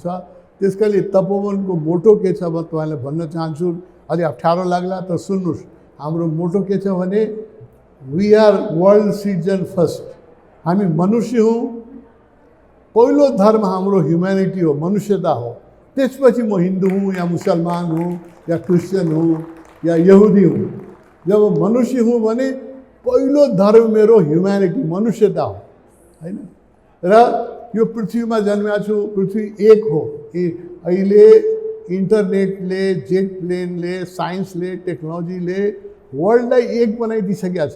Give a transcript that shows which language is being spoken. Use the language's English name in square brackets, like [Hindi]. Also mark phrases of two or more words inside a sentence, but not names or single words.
[Nepali] त्यसकारणले तपोवनको मोटो के छ म तपाईँलाई भन्न चाहन्छु। अलि अप्ठ्यारो लाग्ला त सुन्नुहोस्। हाम्रो मोटो के छ भने [English] we are world citizen first. [Nepali] हामी मनुष्य हौँ। पहिलो धर्म हाम्रो ह्युम्यानिटी हो, मनुष्यता हो। त्यसपछि म हिन्दू हूँ या मुसलमान हूँ या क्रिस्चियन हूँ या यहुदी हूँ। जब मनुष्य हूँ भने पहिलो धर्म मेरो ह्युम्यानिटी, मनुष्यता हो हैन। र यो पृथ्वीमा जन्मेको छु, पृथ्वी एक हो। अहिले इन्टरनेटले, जेट प्लेनले, साइन्सले, टेक्नोलोजीले वर्ल्डलाई एक बनाइदिइसकेको छ।